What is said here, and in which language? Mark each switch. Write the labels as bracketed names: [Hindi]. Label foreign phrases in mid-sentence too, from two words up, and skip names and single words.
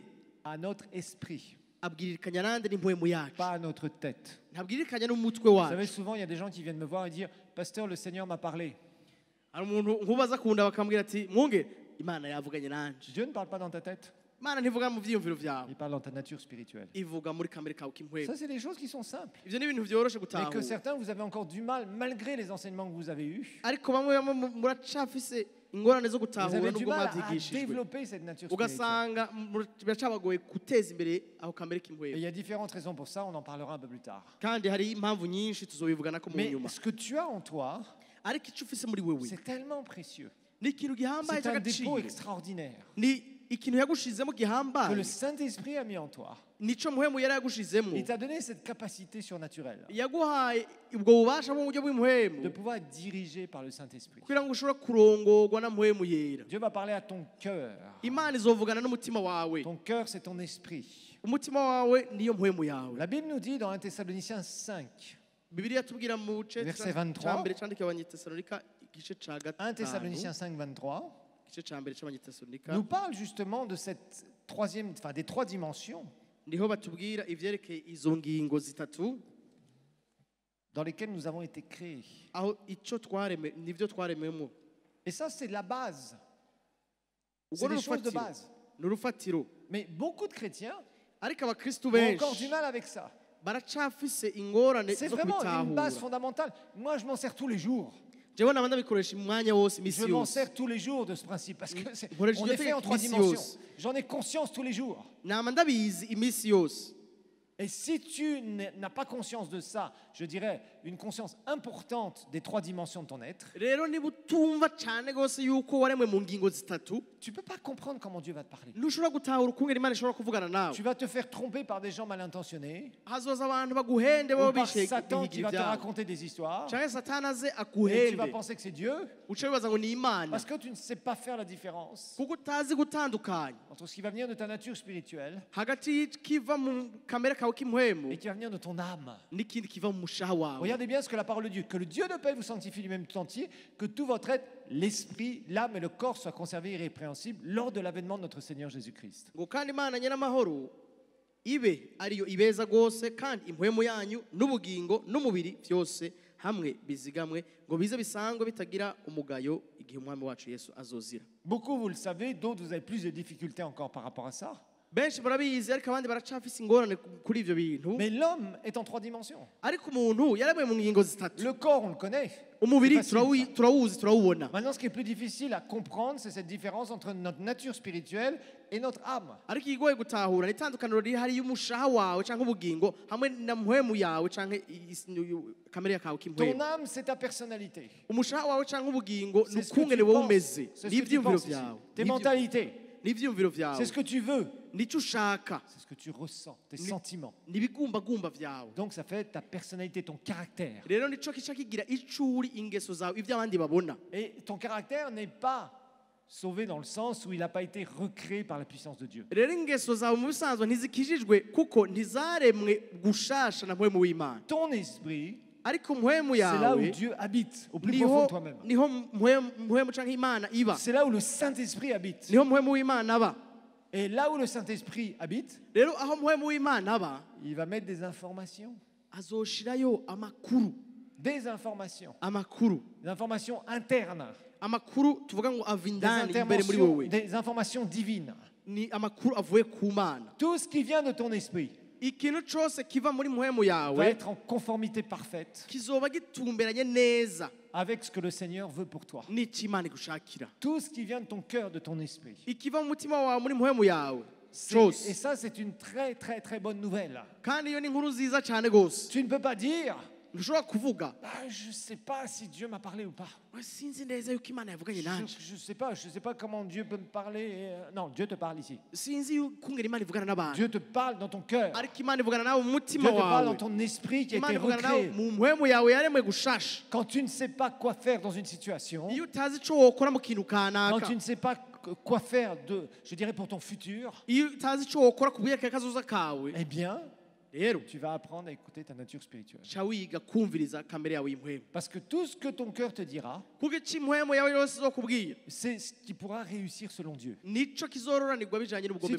[French] À notre esprit, [Rundi] abwirikanya nande n'impuhemu yacu [French] pas à notre tête. [Rundi] ntabwirikanya n'umutwe [French] Vous [Rundi] wacu [French] savez, souvent, il y a des gens qui viennent me voir et dire Pasteur, le Seigneur m'a parlé. [Rundi] hari umuntu nk'ubaza akunda bakambwira ati mwunge Imana yavuganye nanje [French] Dieu ne parle pas dans ta tête, [Rundi] Imana ntivuga mu byiyumviro byawe [French] il parle dans ta nature spirituelle. [Rundi] ivuga muri kamere kawe k'impwemu [French] Ça, c'est des choses qui sont simples. [Rundi] ivyo ni ibintu vyoroshe [French] Mais que [Rundi] gutahura [French] certains, vous avez encore du mal, malgré les enseignements que vous avez eus. [Rundi] ariko bamwe muracafise ingorane zo [French] Vous [Rundi] gutahura [French] avez du [Rundi] nubwo [French] mal à [Rundi] mwabyigishijwe [French] développer cette nature spirituelle. [Rundi] ugasanga biracabagoye guteza imbere aho kamere [French] Et il [Rundi] k'impwemu [French] y a différentes raisons pour ça, on en parlera un peu plus tard. [Rundi] kandi hari impamvu nyinshi tuzobivugana ko mu [French] Mais [Rundi] nyuma [French] ce que tu as en toi, [Rundi] ariko icyo ufise muri wewe [French] c'est tellement précieux. [Rundi] ni ikintu gihambaye [French] C'est un dépôt [Rundi] cy'agaciro [French] extraordinaire [Rundi] ni ikintu yagushizemo [French] que [Rundi] gihambaye [French] le Saint-Esprit a mis en toi. [Rundi] nico muhemu yari yagushizemo [French] Il t'a donné cette capacité surnaturelle [Rundi] yaguhaye ubwo bubasha mu buryo [French] de [Rundi] bw'impwemu [French] pouvoir être dirigé par le Saint-Esprit. [Rundi] kugira ngo ushobore kurongorwa na muhemu yera [French] Dieu va parler à ton cœur. [Rundi] imana izovugana n'umutima wawe [French] Ton cœur, c'est ton esprit. [Rundi] umutima wawe niyo muhemu yawe [French] La Bible nous dit dans 1 Thessaloniciens 5, [Rundi] bibiliya tubwira mu gice [French] Verset 23. [Rundi] cya mbere cyandikiwe abanyatesalonika igice cya 1 gatanu [French] Thessaloniciens 5, 23, [Rundi] igice cya mbere cy'abanyatesalonika [French] nous parle justement de cette troisième, enfin des trois dimensions [Rundi] niho batubwira ivyerekeye izo ngingo zitatu [French] dans lesquelles nous avons été créés. [Rundi] aho icyo twareme nivyo twarememo [French] Et ça, c'est la base. [Rundi] ubwo [French] C'est [Rundi] ni [French] des choses de [Rundi] urufatiro [French] base. [Rundi] ni urufatiro [French] Mais beaucoup de chrétiens [Rundi] ariko abakristu [French] ont encore [Rundi] benshi [French] du mal avec ça. [Rundi] baracafise ingorane [French] C'est [Rundi] zo [French] vraiment une base [Rundi] kubitahura. [French] fondamentale. Moi, je m'en sers tous les jours. [Rundi] jewe naba ndabikoresha umwanya wose imisi [French] Je m'en [Rundi] yose [French] sers tous les jours de ce principe parce que Voilà, je on le est fais fait en avec 3 Messios. dimensions. J'en ai conscience tous les jours. [Rundi] nama ndabizi imisi yose. [French] Et si tu n'as pas conscience de ça, je dirais une conscience importante des 3 dimensions de ton être, [Rundi] rero niba utumva cyane rwose yuko waremwe mu ngingo zitatu [French] tu ne peux pas comprendre comment Dieu va te parler. [Rundi] ntushobora gutahura ukungera imana ishobora kuvugana nawe. [French] Tu vas te faire tromper par des gens mal intentionnés, [Rundi] hazoza abantu baguhende bo [French] ou par [Rundi] bishe [French] Satan qui [Rundi] ibihigira [French] va te [Rundi] ibyabo [French] raconter des histoires, [Rundi] cyangwa satani aze [French] et tu vas [Rundi] akuhende [French] penser que c'est Dieu, [Rundi] uce wibaza ngo ni imana [French] parce que tu ne sais pas faire la différence [Rundi] kuko utazi gutandukanya [French] entre ce qui va venir de ta nature spirituelle [Rundi] hagati y'ikiva mu kamere kawe k'impwemu [French] et qui va venir de ton âme. [Rundi] n'ikindi kiva mu mushaha wawe. [French] Regardez bien ce que la parole de Dieu, que le Dieu de paix vous sanctifie lui-même tout entier, que tout votre être, l'esprit, l'âme et le corps soient conservés irrépréhensibles lors de l'avènement de notre Seigneur Jésus-Christ. [Rundi] ngo kandi imana nyiramahoro ibe ariyo ibeza rwose kandi impwemu yanyu n'ubugingo n'umubiri byose hamwe bizigamwe ngo bize bisangwe bitagira umugayo igihe umwami wacu yesu azozira. [French] Beaucoup, vous le savez, d'autres, vous avez plus de difficultés encore par rapport à ça. [Rundi] benshi barabizi ariko abandi baracafise ingorane kuri ivyo bintu. [French] Mais l'homme est en 3 dimensions. [Rundi] ariko umuntu yaremwe mu ngingo zitatu. [French] Le corps, on le connaît. [Rundi] umubiri [French] C'est facile, ça. [Rundi] turawuzi turawubona. [French] Maintenant, ce qui est plus difficile à comprendre, c'est cette différence entre notre nature spirituelle et notre âme. [Rundi] ariko igoye gutahura ni itandukaniro riri hariyo umushaha wawe canke ubugingo hamwe na mpwemu yawe canke kamere kawe [French] Ton [Rundi] k'impwemu. [French] âme, c'est ta personnalité. [Rundi] umushaha wawe canke ubugingo [French] C'est ce que [Rundi] n'ukungene [French] tu [Rundi] wowe [French] penses. [Rundi] umeze [French] C'est ce que tu [Rundi] n'ivyiyumviro [French] penses ici. [Rundi] vyawe [French] Tes mentalités. [Rundi] n'ivyiyumviro vyawe [French] C'est ce que tu veux. [Rundi] nicyo ushaka [French] C'est ce que tu ressens, tes sentiments. [Rundi] n'ibigumbagumba vyawe. [French] Donc ça fait ta personnalité, ton caractère. [Rundi] rero nico kica kigira icuri ingeso zawe ivyo abandi babona. [French] Et ton caractère n'est pas sauvé dans le sens où il n'a pas été recréé par la puissance de Dieu. [Rundi] rero ingeso zawe mu bisanzwe ntizikijijwe kuko ntizaremwe gushasha na mpwemu w'imana. [French] Ton esprit, [Rundi] ariko mpwemu [French] c'est là où [Rundi] yawe [French] Dieu habite, au plus profond [Rundi] niho [French] de toi-même. [Rundi] niho mpwemu canke imana iba. [French] C'est là où le Saint-Esprit habite. [Rundi] niho mpwemu w'imana aba. [French] Et là où le Saint-Esprit habite, [Rundi] rero aho mpwemu w'imana aba [French] il va mettre des informations. [Rundi] azoshirayo amakuru [French] Des informations. [Rundi] amakuru [French] Des informations internes. [Rundi] amakuru tuvuga ngo ava [French] Des, [Rundi] indani imbere muri wowe [French] des informations divines. [Rundi] ni amakuru avuye ku mana. [French] Tout ce qui vient de ton esprit [Rundi] ikintu cose kiva muri mpwemu [French] va [Rundi] yawe [French] être en conformité parfaite [Rundi] kizoba gitumberanye neza [French] avec ce que le Seigneur veut pour toi. [Rundi] n'icyo imana igushakira. [French] Tout ce qui vient de ton cœur, de ton esprit. [Rundi] ikiva mu mutima wawe muri mpwemu yawe [French] Et [Rundi] cose. [French] ça, c'est une très, très, très bonne nouvelle. [Rundi] kandi iyo ni inkuru nziza cyane rwose. [French] Tu ne peux pas dire, [Rundi] ntushobora kuvuga [French] je ne sais pas si Dieu m'a parlé ou pas. [Rundi] sinzi neza yuko imana yavuganye nanje. [French] Je ne sais pas comment Dieu peut me parler. Non, Dieu te parle ici. [Rundi] sinzi kungera imana ivugana n'abantu. [French] Dieu te parle dans ton cœur. [Rundi] ariko imana ivugana nawe mu [French] Dieu [Rundi] mutima [French] te parle dans [Rundi] wawe. [French] ton esprit qui a [Rundi] imana [French] été [Rundi] ivugana nawe [French] recréé. [Rundi] mu mpwemu yawe yaremwe gushasha. [French] Quand tu ne sais pas quoi faire dans une situation, [Rundi] iyo utazi ico wokora mu kintu [French] quand [Rundi] kanaka, [French] tu ne sais pas quoi faire je dirais pour ton futur, [Rundi] iyo utazi ico wokora ku byerekeye kazoza kawe, [French] eh bien, [Rundi] rero [French] tu vas apprendre à écouter ta nature spirituelle. [Rundi] ca wiga kumviriza kamere yawe y'impwemu. [French] Parce que tout ce que ton cœur te dira, [Rundi] kuko ico impwemu yawe yose izokubwira [French] c'est ce qui pourra réussir selon Dieu. [Rundi] nico kizororanirwa bijanye [French] Si [Rundi] n'ubugombe